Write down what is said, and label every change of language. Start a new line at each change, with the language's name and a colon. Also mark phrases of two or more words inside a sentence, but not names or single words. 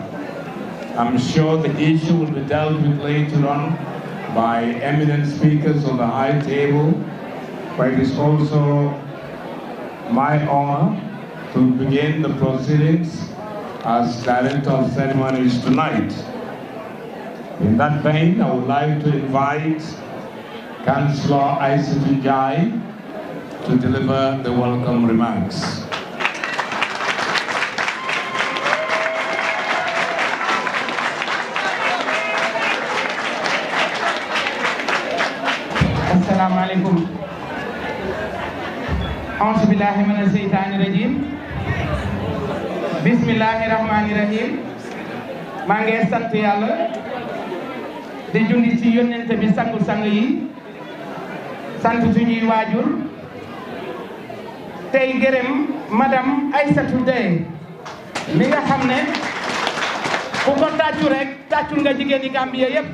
English: I'm sure the issue will be dealt with later on by eminent speakers on the high table, but it is also my honor to begin the proceedings as Director of Ceremonies tonight. In that vein, I would like to invite Councillor Isaac Jai to deliver the welcome remarks.
Arabic: السلام عليكم. أعوذ بالله من الشيطان الرجيم. بسم الله الرحمن الرحيم.
Wolof: Maa ngi sant Yàlla di julli ci yonent bi sangu sang yi, sant suñuy waajur, tey gërëm madame Aïssatou Dey mi nga xam ne ku ko tàccu rek tàccul nga jigéen yi Gambia yépp.